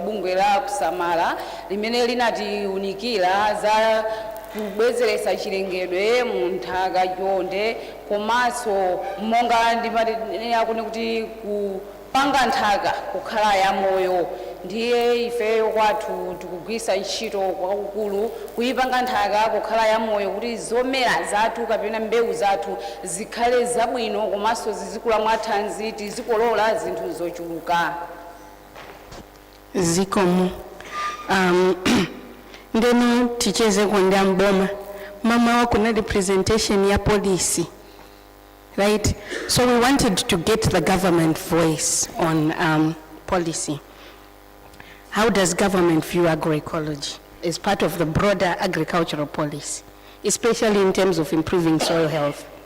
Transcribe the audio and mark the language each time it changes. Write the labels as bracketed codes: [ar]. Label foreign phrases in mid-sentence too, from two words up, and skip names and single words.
[ny] bungwe la kusamala limene linatiunikira za kubwezeretsa chilengedwe mu nthaka chonde komanso monga ndimanena kuti kupanga nthaka kukhala ya moyo ndiye ifeyo kwathu tikugwiritsa ntchito kwakukulu kuyipanga nthaka kukhala ya moyo kuti zomera zathu kapena mbewu zathu zikhale zabwino komanso zizikula mwathanzi tizikolola zinthu zochuluka. Zikomo. Ndeno ticheze kwenda mboma. Mama wakunadi presentation ya policy. [en] Right? So we wanted to get the government voice on policy. How does government view agroecology as part of the broader agricultural policy, especially in terms of improving soil health?